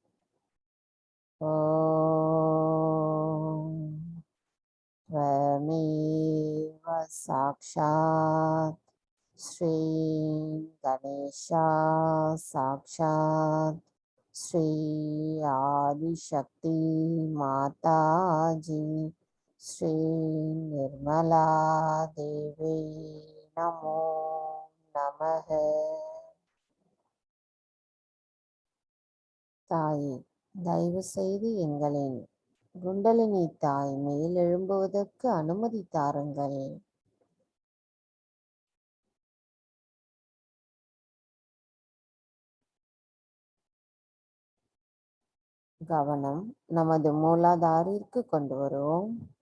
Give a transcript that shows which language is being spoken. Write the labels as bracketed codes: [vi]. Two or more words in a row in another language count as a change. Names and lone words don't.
[sa] ஓம் त्वमेव साक्षात् श्री गणेशा साक्षात् श्री आदिशक्ति माता जी श्री निर्मला देवी नमो नमः. [ta] தாயே, தயவு செய்து எங்களின் குண்டலினி தாய் மேலெழும்புவதற்கு அனுமதி தாருங்கள். கவனம் நமது மூலாதாரிற்கு கொண்டு வருவோம்.